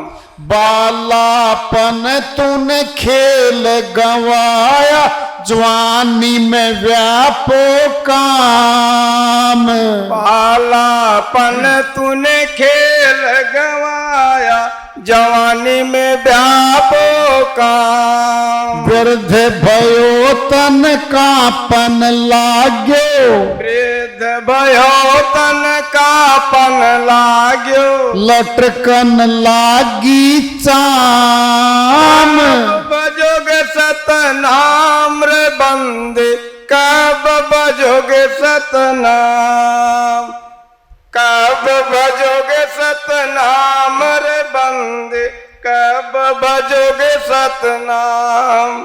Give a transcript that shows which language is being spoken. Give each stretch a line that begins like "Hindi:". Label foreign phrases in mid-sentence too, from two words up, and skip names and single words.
Hindi: बालापन तूने खेल गंवाया, जवानी में व्यापो काम। बालापन तूने खेल गंवाया, जवानी में व्यापो काम।
Nepali: वृद्ध भयो तन कापन लाग्यो, वृद्ध भयो तन कापन लाग्यो।
Hindi: लटकन लागी चाम। भजोगे सतनाम रे बंदे, कब भजोगे सतनाम, कब भजोगे सतनाम रे बंदे, कब भजोगे सतनाम।